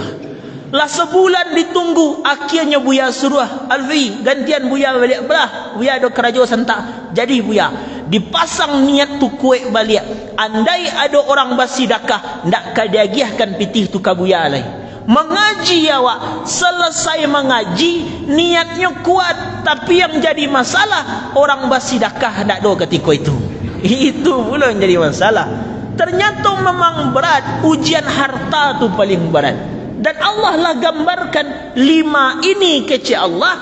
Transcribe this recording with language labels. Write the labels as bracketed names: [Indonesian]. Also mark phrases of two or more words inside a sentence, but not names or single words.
[Indonesian] Lah sebulan ditunggu, akhirnya Buya suruh, Alfi gantian Buya balik belah. Buya ada kerja sentak. [Minangkabau] Jadi Buya dipasang niat tu kuek balik. Andai ada orang bersedekah, ndak ka dia agiahkan pitih tu ke Buya leh. [Indonesian] Mengaji awak, selesai mengaji niatnya kuat, tapi yang jadi masalah orang bersedekah ndak ada ketika itu. Itu pula yang jadi masalah. Ternyata memang berat. Ujian harta tu paling berat. Dan Allah lah gambarkan 5 ini kecil Allah.